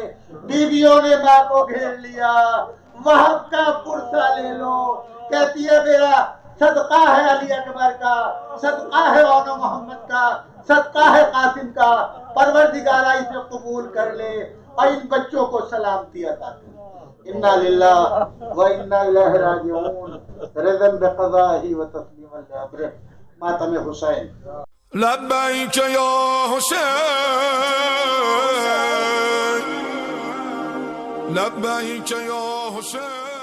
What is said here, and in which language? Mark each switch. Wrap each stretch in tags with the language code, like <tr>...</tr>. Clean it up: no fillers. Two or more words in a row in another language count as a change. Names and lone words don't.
<ur>بیویوں نے ماں کو گھیر لیا، وہب کا پرسہ لے لو، کہتی ہے میرا صدقہ ہے علی اکبر کا، صدقہ ہے اون محمد کا، صدقہ ہے قاسم کا، پروردگارہ اسے قبول کر لے اور ان بچوں کو سلامتی عطا کر۔</ur> <ar>انا للہ و انا الیہ راجعون، رضا بقضائہ و تسلیما لامرہ۔</ar> <ur>ماتم حسین۔</ur> <ar>لبیک یا حسین، لبیک یا حسین۔</ar>